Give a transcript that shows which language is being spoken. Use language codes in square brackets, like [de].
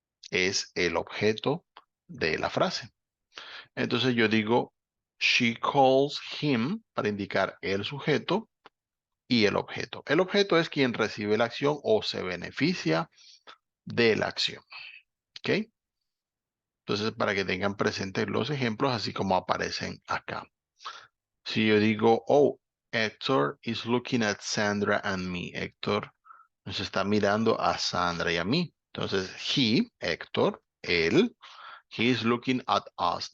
[es] Es el objeto de la frase. Entonces yo digo, [en] she calls him [es] para indicar el sujeto y el objeto. El objeto es quien recibe la acción o se beneficia de la acción. ¿Ok? Entonces, para que tengan presentes los ejemplos, así como aparecen acá. Si yo digo, [en] oh, Héctor is looking at Sandra and me. [es] Héctor nos está mirando a Sandra y a mí. [en] Entonces, he, Héctor, él, he is looking at us.